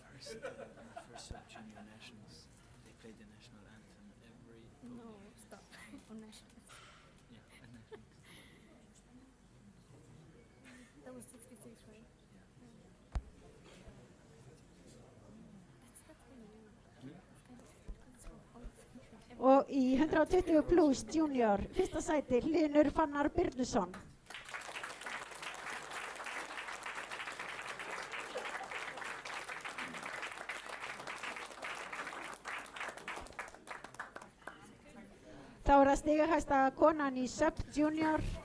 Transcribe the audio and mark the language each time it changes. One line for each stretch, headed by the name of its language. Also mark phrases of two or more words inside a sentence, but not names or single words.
English: first sub-junior nationals, they played the national anthem every No, stop. On national. yeah, and nationals. That was 66, right? Yeah. That's kind of new. That's kind of that's all every
Icelandic: Og í 120 plus junior, fyrsta sæti, Hlynur Fannar Byrnusson. Þá er það stigahæsta konan í sub-junior.